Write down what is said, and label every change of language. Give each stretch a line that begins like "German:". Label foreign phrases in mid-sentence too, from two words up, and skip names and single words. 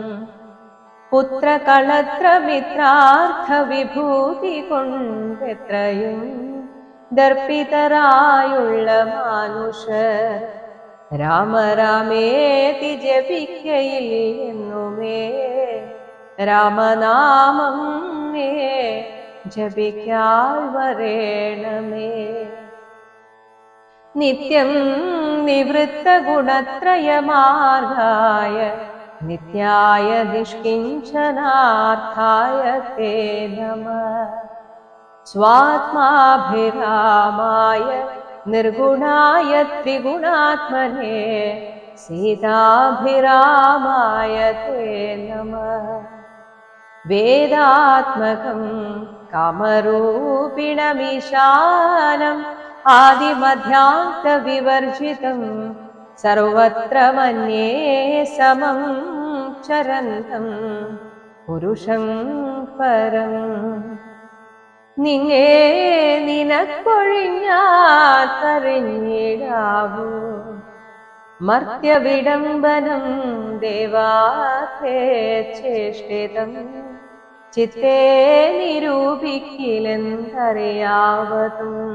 Malayalam: പുത്രകളത്രമിത്രാർത്ഥ വിഭൂതി കൊണ്ടെത്രയും ദർപ്പിതരായുള്ള മാനുഷർ രാമ രാമേതി ജപിക്കയില്ലെന്നുമേ രാമനാമം മേ ജപിക്കാൽ വരേണമേ.
Sanskrit: നിത്യം നിവൃത്ത ഗുണത്രയമാർഗായ നിത്യായ നിഷ്കിഞ്ചനാർത്ഥായ തേ നമഃ. स्वात्माभिरामाय निर्गुणाय त्रिगुणात्मने सीताभिरामाय ते नमः। वेदात्मकं कामरूपिणमीशानम् आदिमध्यान्तविवर्जितं सर्वत्र मन्ये समं चरन्तं पुरुषं परम्।
Malayalam: നിന്നെ നിനക്കൊഴിഞ്ഞാത്തറിഞ്ഞിടാവൂ മർത്യവിഡംബനം ദേവാത്തേ ചേഷ്ടിതം ചിത്തേ നിരൂപിക്കിലെന്തറിയാവതും.